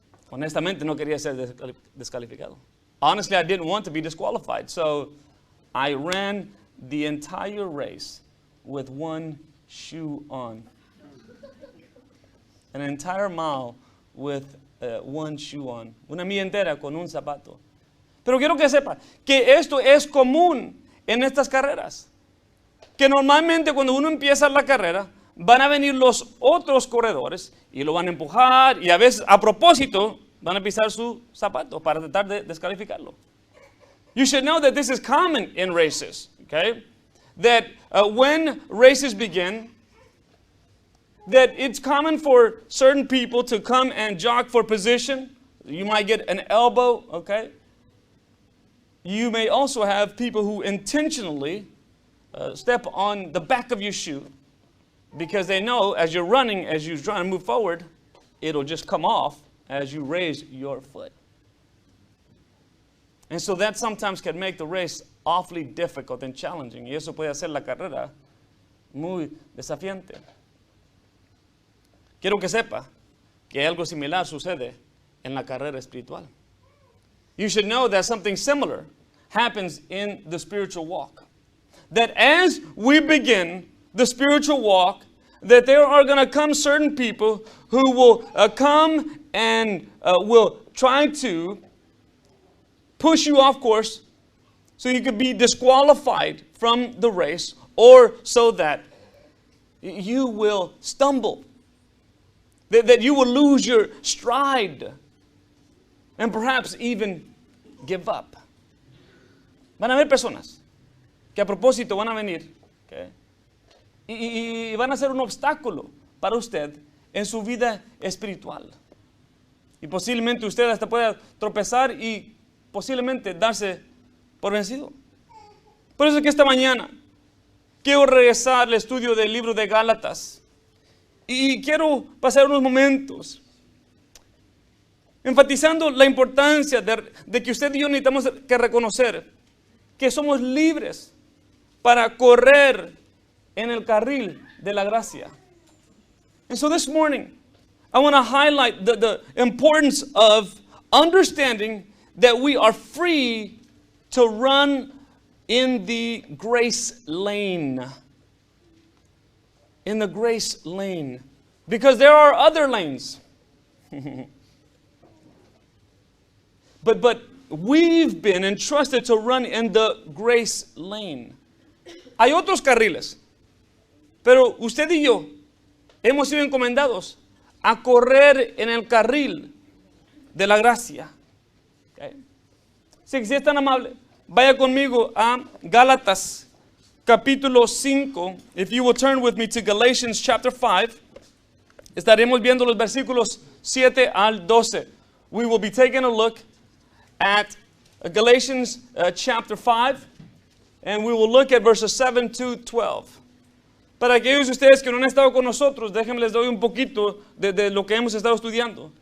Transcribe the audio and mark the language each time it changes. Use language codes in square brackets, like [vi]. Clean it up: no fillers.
[es] Honestamente, no quería ser descalificado. [en] Honestly, I didn't want to be disqualified. So I ran the entire race with one shoe on. An entire mile with one shoe on. [es] Una milla entera con un zapato. Pero quiero que sepa que esto es común en estas carreras. Que normalmente cuando uno empieza la carrera, van a venir los otros corredores y lo van a empujar y a veces a propósito van a pisar su zapato para tratar de descalificarlo. [en] You should know that this is common in races, okay? That when races begin, that it's common for certain people to come and jog for position. You might get an elbow, okay? You may also have people who intentionally step on the back of your shoe because they know as you're running, as you're trying to move forward, it'll just come off as you raise your foot. And so that sometimes can make the race awfully difficult and challenging. [es] Y eso puede hacer la carrera muy desafiante. Quiero que sepa que algo similar sucede en la carrera espiritual. [en] You should know that something similar happens in the spiritual walk. That as we begin the spiritual walk, that there are going to come certain people who will come and will try to push you off course so you could be disqualified from the race or so that you will stumble, that you will lose your stride and perhaps even give up. [es] Van a haber personas que a propósito van a venir, okay, y van a ser un obstáculo para usted en su vida espiritual. Y posiblemente usted hasta pueda tropezar y posiblemente darse por vencido. Por eso es que esta mañana quiero regresar al estudio del libro de Gálatas y quiero pasar unos momentos enfatizando la importancia de que usted y yo necesitamos que reconocer que somos libres para correr en el carril de la gracia. [en] And so this morning, I want to highlight the importance of understanding that we are free to run in the grace lane. In the grace lane. Because there are other lanes. But we've been entrusted to run in the grace lane. [es] Hay otros carriles. Pero usted y yo hemos sido encomendados a correr en el carril de la gracia. Okay. Si es tan amable, vaya conmigo a Gálatas capítulo 5. [en] If you will turn with me to Galatians chapter 5. [es] Estaremos viendo los versículos 7 al 12. [en] We will be taking a look at Galatians chapter 5. And we will look at verses 7 to 12. [es] Para aquellos de ustedes que no han estado con nosotros, déjenme les doy un poquito de lo que hemos estado estudiando.